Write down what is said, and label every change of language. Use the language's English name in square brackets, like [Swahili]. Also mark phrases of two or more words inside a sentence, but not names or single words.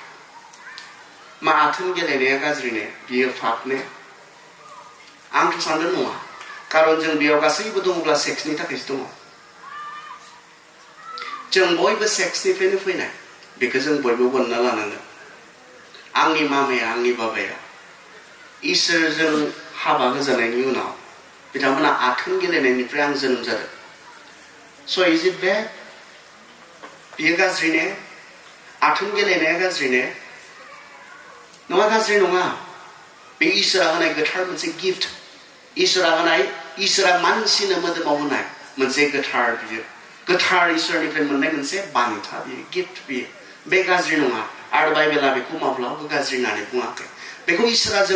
[Bodo] मा आथोन गेलेनाया गाज्रि ने बियो पाप ने आंथ' सानदों नङा कारन जों बेयाव गासैबो दङब्ला सेक्सनि थाखायसो दङ जों बयबो सेक्सनिफ्रायनो फैनाय बेखौ जों बयबो गनना लानांगोन आंनि मामाया आंनि बाबाया इसोरजों हाबा होजानायनि उनाव बिथांमोना आथोन गेलेनायनिफ्राय आं जोनोम जादों [English] so is it bad [Bodo] बियो गाज्रि ने आथोन गेलेनाया गाज्रि ने नङा गाज्रि नङा बे इसोरा होनाय गोथार मोनसे गिफ्ट इसोरा मानसिनो मोदोमाव होनाय मोनसे गोथार बियो गोथार इसोरनिफ्राय मोननाय मोनसे बान्था बियो गिफ्ट बियो बे गाज्रि नङा आरो बाइबेला बेखौ माब्लाबाबो गाज्रि होननानै बुङाखै बेखौ इसोरा